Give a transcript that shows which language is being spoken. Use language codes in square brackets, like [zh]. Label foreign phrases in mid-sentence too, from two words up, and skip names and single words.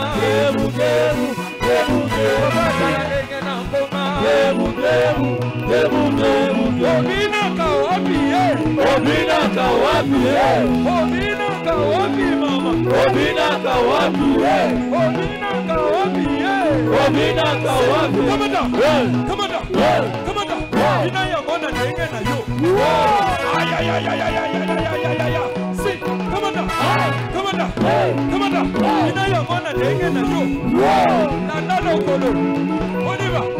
[ln] Ngebungebu, Ngebungebu, otala ndenge na koma. Ngebungebu, Ngebungebu, obinaka wapi ye? Obinaka wapi ye? Obinaka wapi mama? Obinaka wapi ye? Obinaka wapi ye? Obinaka wapi? [en] Come on down, come on down, come on down. [ln] Ina ya mona ndenge na yo. Ay. [en] See, come on down, come on down, come on down. [ln] Ina ya mona ndenge na yo. Na lokolo. [fr] On y va.